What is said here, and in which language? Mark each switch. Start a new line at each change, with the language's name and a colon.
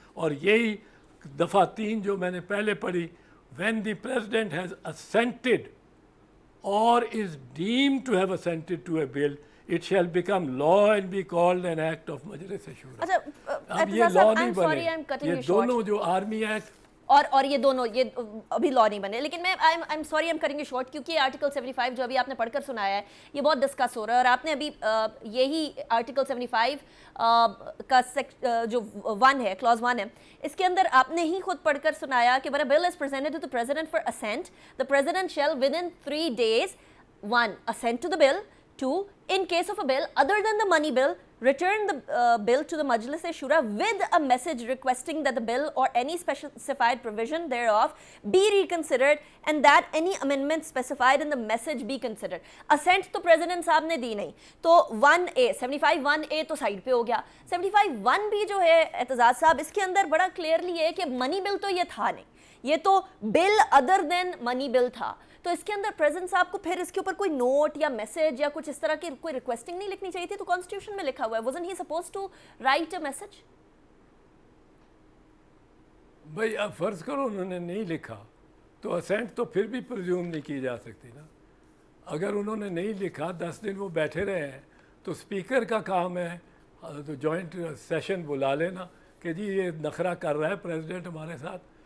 Urdu: اور یہی دفعہ 3 جو میں نے پہلے پڑھی,
English: when the president has assented or is deemed to have assented to a bill, it shall become law and be called an act of Majlis Shura.
Urdu: اب یہ لا نہیں بنے, یہ دونوں جو آرمی ایکٹ اور یہ دونوں یہ ابھی لا نہیں بنے. لیکن میں
English: I'm sorry I'm cutting you short
Urdu: کیونکہ آرٹیکل 75 جو ابھی آپ نے پڑھ کر سنایا ہے یہ بہت ڈسکس ہو رہا ہے, اور آپ نے ابھی یہی آرٹیکل 75 کا جو 1 ہے, کلاز 1 ہے, اس کے اندر آپ نے ہی خود پڑھ کر سنایا کہ
English: when a bill is presented to the president for assent, the president shall within 3 days 1 assent to the bill, 2 in case of a bill other than the money bill, return the bill to the Majlis Shura with a message requesting that the bill or any specified provision thereof be reconsidered and that any amendment specified in the message be considered.
Urdu: Assent تو president صاحب نے دی نہیں, تو 1A 75(1)A تو side پہ ہو گیا. 75(1)B جو ہے اعتزاز صاحب, اس کے اندر بڑا کلیئرلی ہے کہ منی بل تو یہ تھا نہیں, یہ تو بل ادر دین منی بل تھا. تو اس کے اندر پریزیڈنٹ صاحب کو پھر اس کے اوپر کوئی نوٹ یا میسج یا کچھ اس طرح کی کوئی ریکویسٹنگ نہیں لکھنی چاہیے تھی. تو کانسٹیٹیوشن میں لکھا ہوا ہے,
English: wasn't he supposed to write a message?
Urdu: بھائی اب فرض کرو انہوں نے نہیں لکھا تو اسینٹ تو پھر بھی پرزیوم نہیں کی جا سکتی نا. اگر انہوں نے نہیں لکھا 10 دن وہ بیٹھے رہے ہیں تو اسپیکر کا کام ہے تو جوائنٹ سیشن بلا لینا کہ جی یہ نخرہ کر رہا ہے پریزیڈنٹ ہمارے ساتھ,